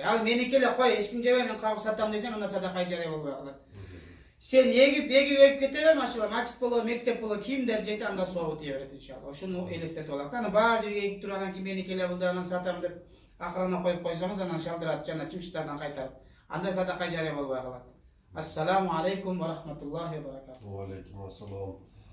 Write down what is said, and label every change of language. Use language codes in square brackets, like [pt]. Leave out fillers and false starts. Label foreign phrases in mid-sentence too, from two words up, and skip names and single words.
[ky] Ал меники эле кой, эч ким жебей, мен кабыл сатам десең, анда садака жария болбой калат. Сен эгип кете бер, машалла, мачит болобу, мектеп болобу, кимдер жесе анда сообу тие берет иншалла. Ошону элестетип алак. Анан баары жерге эгип туруп, анан кийин меники эле болду, анан сатам деп акырына коюп койсоңуз, анан шалдырап жана чымчыктардан кайтарып, анда садака жария болбой калат. [ar] السلام عليكم ورحمة الله وبركاته. وعليكم السلام.